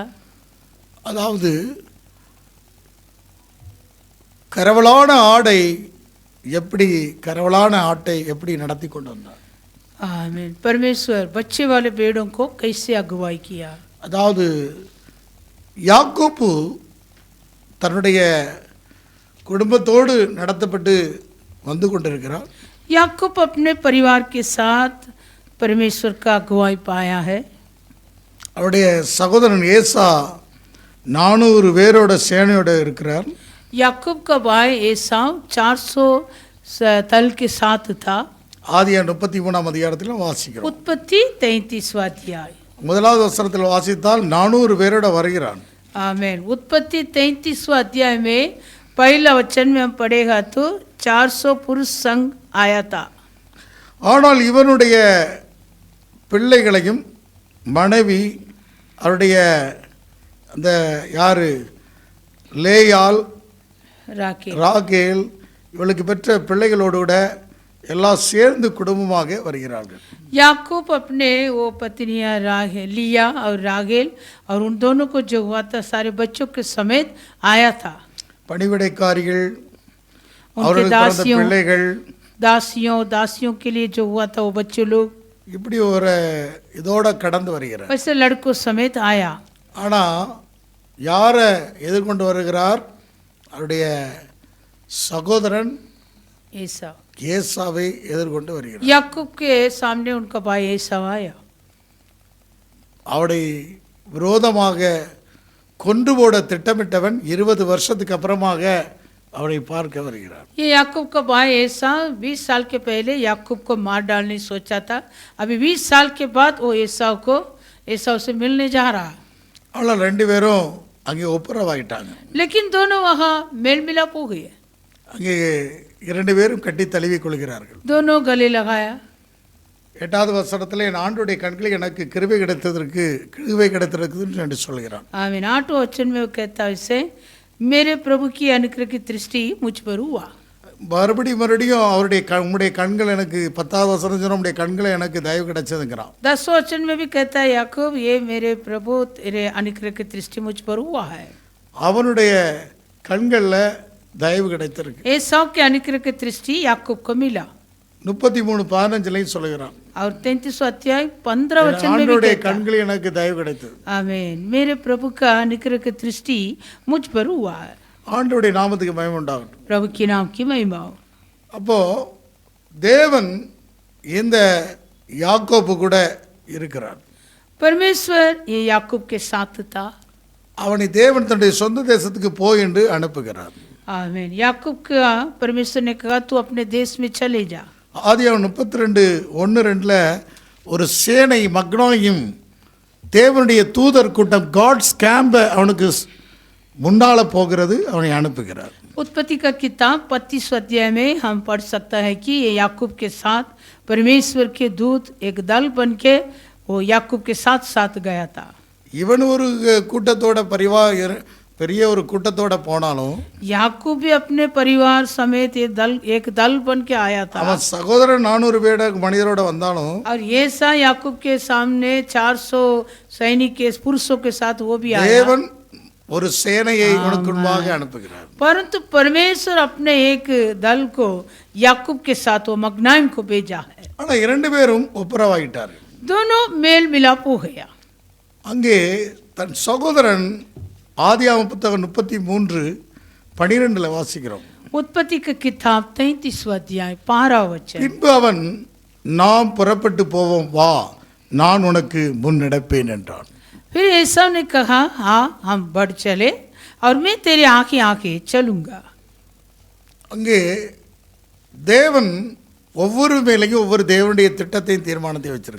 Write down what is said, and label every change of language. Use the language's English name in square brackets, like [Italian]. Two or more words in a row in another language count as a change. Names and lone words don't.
[Tamil] அதாவது கரவலான ஆட்டை எப்படி நடத்தி கொண்டு வந்தார். [Hindi] आमीन. परमेश्वर बच्चे वाले भेड़ों को कैसे अगुवाई किया. [Tamil] அதாவது யாக்கோப்பு தன்னுடைய குடும்பத்தோடு நடத்தப்பட்டு வந்து கொண்டிருக்கிறார். [Hindi] याकूब अपने परिवार के साथ परमेश्वर का अगुवाई पाया है. [Tamil] அவருடைய சகோதரன் ஏசா 400 பேரோட சேனையோட இருக்கிறார். [Hindi] याकूब का भाई एसाव 400 दल के साथ था. [Tamil] ஆதியாகமம் 33 அதிகாரத்தில் வாசிக்கிறோம். [Hindi] उत्पत्ति 33वां अध्याय [Tamil] முதலாவது வசனத்தில் வாசித்தால் 400 பேரோட வருகிறான். [Hindi] आमीन. उत्पत्ति 33वां अध्याय में पहला वचन में हम पढ़ेगा तो 400 पुरुष संघ आया था. [Tamil] ஆனால் இவனுடைய பிள்ளைகளையும் மனைவி அவருடைய அந்த யாரு லேயால் ராகேல் இவளுக்கு பெற்ற பிள்ளைகளோடு கூட எல்லாம் சேர்ந்து குடும்பமாக வருகிறார்கள். [Hindi] याकूब अपने वो पत्नियां लिया और रागेल और उन दोनों को जो हुआ था सारे बच्चों के समेत आया था. [Tamil] பணிவிடைக்காரிகள் [Hindi] उनके दासियों [Tamil] பிள்ளைகள் [Hindi] दासियों के लिए जो हुआ था वो बच्चे लोग [Tamil] இப்படி ஒரு இதோட கடந்து வருகிறார். [Hindi] वैसे लड़कों समेत आया. [Tamil] ஆனால் யாரை எதிர்கொண்டு வருகிறார்? அவருடைய சகோதரன் ஏசாவை எதிர்கொண்டு வருகிறார். [Hindi] याकूब के सामने उनका भाई एसाव आया. [Tamil] அவரை விரோதமாக கொன்று போட திட்டமிட்டவன் 20 வருஷத்துக்கு அப்புறமாக அவரை பார்க்க வருகிறார். [Hindi] ये याकूब का भाई एसाव 20 साल के पहले याकूब को मार डालने सोचा था. अभी 20 साल के बाद वो एसाव से मिलने जा रहा. [Tamil] அவள ரெண்டு பேரும் அங்கே ஒப்புரவாயிட்டாங்க. [Hindi] लेकिन दोनों वहाँ मेल मिलाप हो गए. [Tamil] அங்கே இரண்டு பேரும் கட்டி தழுவி கொள்கிறார்கள். [Hindi] दोनों गले लगाया. [Tamil] 8வது வசனத்தில் என் ஆண்டுடைய கண்களில் எனக்கு கிருபை கிடைத்திருக்குன்னு என்று சொல்கிறான். [Hindi] आमीन. 8वें वचन में वो कहता है इसे मेरे प्रभु की अनुग्रह की दृष्टि मुझ पर हुआ. [Tamil] மறுபடியும் அவருடைய உம்முடைய கண்கள் எனக்கு 10வது வசனம் சொன்ன உம்முடைய கண்களை எனக்கு தயவு கிடைச்சதுங்கிறான். [Hindi] 10वें वचन में भी कहता है याकूब ये मेरे प्रभु तेरे अनुग्रह की दृष्टि मुझ पर हुआ है. [Tamil] அவனுடைய கண்களில் தயவு கிடைத்திருக்கு. [Hindi] एसाव के अनुग्रह की दृष्टि याकूब को मिला. [Tamil] 33:15 சொல்கிறான். [Hindi] और 33वां अध्याय 15 वचन में भी [Tamil] அவனுடைய கண்களில் எனக்கு தயவு கிடைத்தது. [Hindi] आमीन. मेरे प्रभु का अनुग्रह की दृष्टि मुझ पर हुआ है. [Tamil] ஆண்டவருடைய நாமத்துக்கு மகிமை உண்டாகட்டும். [Hindi] प्रभु की नाम की महिमा. [Tamil] அப்போ தேவன் இந்த யாக்கோபு கூட இருக்கிறார். [Hindi] परमेश्वर ये याकूब के साथ था. [Tamil] அவனை தேவன் தன்னுடைய சொந்த தேசத்துக்கு போய் என்று அனுப்புகிறார். [Hindi] आमीन. याकूब का परमेश्वर ने कहा तू अपने देश में चले जा. [Tamil] ஆதியாகமம் 32:1-2ல ஒரு சேனை மக்னாயும் தேவனுடைய தூதர் கூட்டம் [English] God's camp [Tamil] அவனுக்கு முன்னால போகிறது, அவனை அனுப்புகிறார். [Hindi] उत्पत्ति का किताब 25 अध्याय में हम पढ़ सकता है कि ये याकूब के साथ परमेश्वर के दूत एक दल बन के वो याकूब के साथ साथ गया था. [Tamil] இவன் ஒரு கூட்டத்தோட பெரிய ஒரு கூட்டத்தோட போனாலும் [Hindi] याकूब भी अपने परिवार समेत ये दल एक दल बन के आया था. [Tamil] அவன் சகோதரன் 400 பேட மனிதரோட வந்தாலும் [Hindi] और ये सा याकूब के सामने 400 सैनिक के पुरुषों के साथ वो भी आया. [Tamil] தேவன் ஒரு சேனையை உனக்கு முன்பாக அனுப்புகிறார். [Hindi] परंतु परमेश्वर अपने एक दल को याकूब के साथ वो मगनाइम को भेजा है. [Tamil] ஆனா இரண்டு பேரும் ஒப்புரவாயிட்டார்கள். [Hindi] दोनों मेल मिलाप हो गया. [Tamil] அங்கே தன் சகோதரன் ஆதியாகமம் புத்தகம் 33:12 வாசிக்கிறோம். [Hindi] उत्पत्ति का किताब 33 अध्याय 12 वचन. [Tamil] பின்பு அவன் நாம் புறப்பட்டு போவோம் வா, நான் உனக்கு முன் நடப்பேன் என்றான். [Hindi] फिर एसाव ने कहा हाँ हम बढ़ चले और मैं तेरे आगे आगे चलूंगा. [Tamil] அங்கே தேவன் ஒவ்வொரு மேலையும் ஒவ்வொரு தேவனுடைய திட்டத்தையும் தீர்மானத்தை வச்சிருக்கார்.